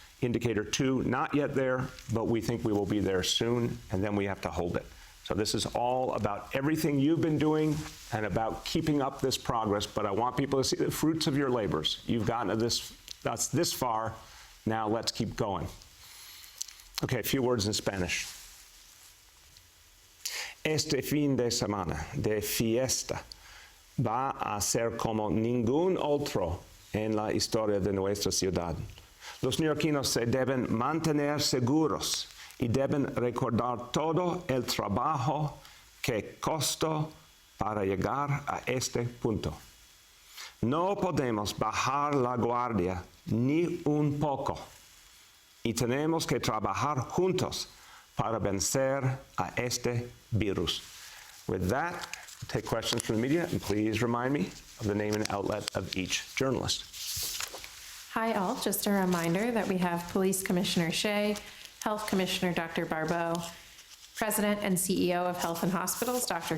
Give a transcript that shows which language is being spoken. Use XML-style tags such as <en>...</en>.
<en>Indicator 2, not yet there, but we think we will be there soon, and then we have to hold it. So this is all about everything you've been doing and about keeping up this progress, but I want people to see the fruits of your labors. You've gotten to this far, now let's keep going. Okay, a few words in Spanish.</en> <es>Este fin de semana de fiesta va a ser como ningún otro en la historia de nuestra ciudad. Los neoyorquinos se deben mantener seguros y deben recordar todo el trabajo que costó para llegar a este punto. No podemos bajar la guardia ni un poco y tenemos que trabajar juntos para vencer a este virus.</es> <en>With that, I'll take questions from the media, and please remind me of the name and outlet of each journalist. Hi all, just a reminder that we have Police Commissioner Shea, Health Commissioner Dr. Barbeau, President and CEO of Health and Hospitals, Dr.</en>